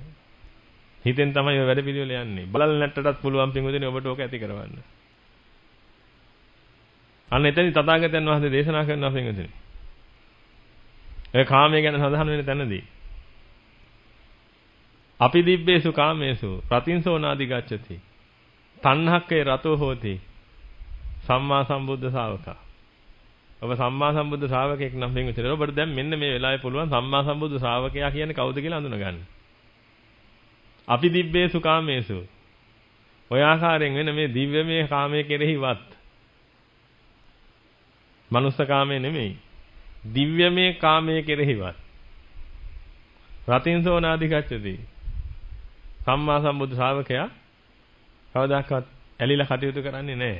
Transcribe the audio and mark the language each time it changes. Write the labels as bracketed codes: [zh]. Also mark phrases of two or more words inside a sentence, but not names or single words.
[si] හිතෙන් තමයි ඔය වැඩ පිළිවෙල යන්නේ. බලල් නැට්ටටත් පුළුවන් පින්වදිනේ ඔබට ඕක ඇති කරවන්න. අන්න එතනදි තථාගතයන් වහන්සේ දේශනා කරනවා පින්වදිනේ. ඔය කාමයේ ගැන සඳහන් වෙන තැනදී අපි [pi] දිබ්බේසු කාමේසු රතින්සෝනාදි ගච්ඡති තණ්හක්කේ රතෝ හෝති සම්මා සම්බුද්ධ ශාවකා. [si] ඔබ සම්මා සම්බුද්ධ ශාවකෙක් නම් පින්විතේ ඔබට දැන් මෙන්න මේ වෙලාවේ පුළුවන් සම්මා සම්බුද්ධ ශාවකයා කියන්නේ කවුද කියලා අඳුනගන්න. අපි [pi] දිබ්බේසු කාමේසු [si] ඔය ආකාරයෙන් වෙන මේ දිව්‍යමය කාමයේ කෙරෙහිවත් මනුස්ස කාමයේ නෙමෙයි දිව්‍යමය කාමයේ කෙරෙහිවත් [pi] රතින්සෝනාදි ගච්ඡති [si] සම්මා සම්බුද්ධ ශාවකයා කවදාකවත් ඇලිලා කටයුතු කරන්නේ නැහැ.